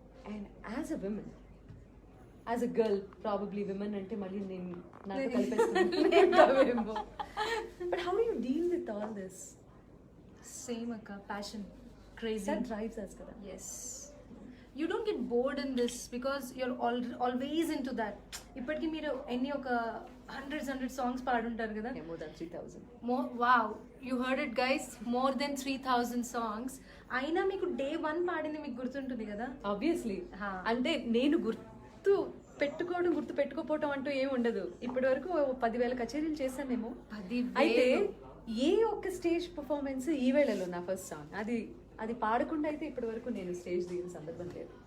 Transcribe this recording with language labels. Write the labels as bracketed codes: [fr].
[en] And as a woman, as a girl, probably women [te] ante malli nenu nato kalipestunnu. [en] But how do you deal with all this? Same akka, passion, crazy. That drives us kada. Yes. You don't get bored in this because you're always into that. [te] ఇప్పటికి మీరు ఎన్ని ఒక hundreds songs పాడుంటారు కదా. [en] Yeah, more than 3,000. Wow, you heard it guys, more than 3,000 songs. [te] అయినా మీకు day 1 పాడింది మీకు గుర్తుంటుంది కదా. [en] Obviously. Ha. [te] అంటే నేను గుర్తు పెట్టుకోపోవటం అంటూ ఏమి ఉండదు. ఇప్పటి వరకు 10,000 కచేరీలు చేశానేమో. 10,000. అయితే ఏ ఒక్క స్టేజ్ పర్ఫార్మెన్స్ ఈ వేళలో నా ఫస్ట్ సాంగ్ అది పాడకుండా అయితే ఇప్పటి వరకు నేను స్టేజ్ దిగిన సందర్భం లేదు.